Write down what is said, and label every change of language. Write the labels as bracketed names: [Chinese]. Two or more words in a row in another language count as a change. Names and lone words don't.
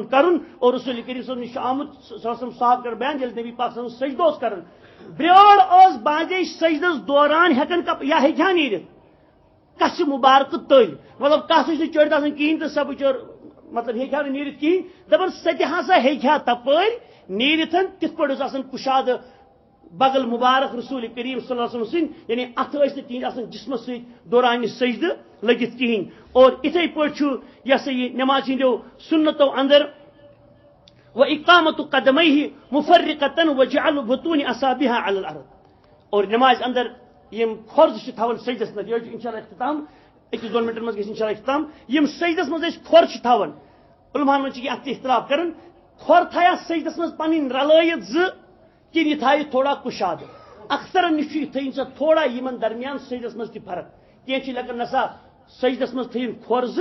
[Kashmiri] کرُن اور رسول کریم صٲب نِش چھُ آمُت صاحب کر بیان ییٚلہِ نبی پاک صٲب سجدٕ اوس کران بیٲر ٲس باجے سجدس دوران ہٮ۪کان یا ہیٚکہِ ہا نیٖرِتھ کچھِ مُبارکہٕ تٔلۍ مطلب کتھ ٲسۍ نہٕ چٲڑِتھ آسان کِہیٖنۍ تہٕ سۄ بِچٲر مطلب ہیٚکہِ ہا نہٕ نیٖرِتھ کِہیٖنۍ دپان سۄ تہِ ہسا ہیٚکہِ ہا تپٲرۍ نیٖرِتھ تِتھ پٲٹھۍ اوس آسان کُشادٕ بغل مبارک رسول کریم [Arabic] صلی اللہ علیہ وسلم [Kashmiri] سٕنٛدۍ یعنی اتھ ٲسۍ نہٕ تِہنٛدۍ آسان جسمس سۭتۍ دوران سجدٕ لٔگِتھ کِہیٖنۍ اور اِتھے پٲٹھۍ چھُ یہ سا یہِ نماز ہٕنٛدیو سنتو اندر [Arabic] واقامت قدمیہ مفرقة وجعل بطون اصابعها على الارض [Kashmiri] اور نماز اندر یم کھۄر چھِ تھاوان سجدس منٛز یہِ چھُ انشاء اللہ اختتام أکِس دۄن منٹن منٛز گژھِ انشاء اللہ اختتام یم سجدس منٛز أسۍ کھۄر چھِ تھاوان علماہن منٛز چھِ اتھ تہِ اختلاف کران کھۄر تھایا سجدس منٛز پنٕنۍ رلٲیِتھ زٕ کِنہٕ یہِ تھایہِ تھوڑا کُشادٕ اکثرن نِش چھُ یہِ تھٲیِن سۄ تھوڑا یِمن درمیان سجدس منٛز تہِ فرق کینٛہہ چھِ لیکن نسا سجدس منٛز تھٲیِن کھۄر زٕ